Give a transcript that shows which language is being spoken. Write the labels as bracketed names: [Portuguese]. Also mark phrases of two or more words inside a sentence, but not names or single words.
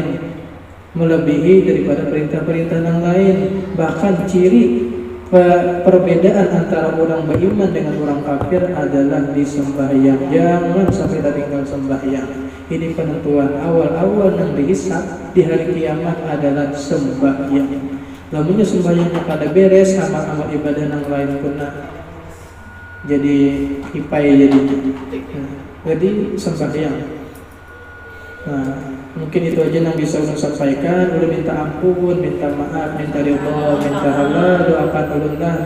[Indonesian] Melebihi daripada perintah-perintah yang lain. Bahkan ciri perbedaan antara orang beriman dengan orang kafir adalah di sembahyang. Jangan sampai tertinggal sembahyang. Ini penentuan awal-awal yang dihisab di hari kiamat adalah sembahyang. Namun sembahyangnya pada beres, amal-amal ibadah yang lain kena jadi hipai jadi sembahyang. Nah, mungkin itu aja yang bisa ulun sampaikan. Ulun minta ampun, minta maaf, minta ridha, minta halal, doakan ulun lah.